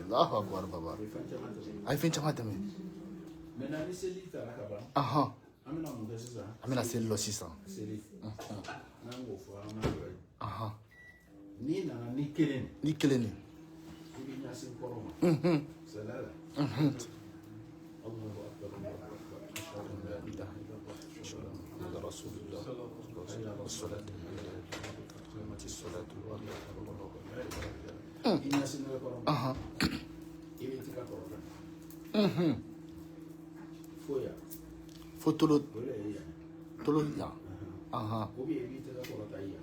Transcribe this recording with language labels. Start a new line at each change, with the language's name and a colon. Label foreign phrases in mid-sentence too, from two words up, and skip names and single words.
Arabic: الله أكبر
Bambara: baba a ye fɛn caman tɛmɛ maintenant ni seliji taara ka ban an bɛna mun kɛ sisan an bɛna seli lɔ sisan seli n'an k'o fɔ an ka dɔ ye n'i nana ni kelen ni kelen ni i bɛ ɲɛsin kɔrɔ ma sɛlɛ la
Arabic: الله أكبر أشهد أن لا إله إلا الله أشهد أن محمدا رسول الله
Bambara: i ɲɛsin n'o ye kɔrɔ ma i bɛ tigɛ kɔrɔ kan foya fo tolo o de ye yan tolo yan
French: ou bien
Bambara: i b'i tigɛ kɔrɔ ta yan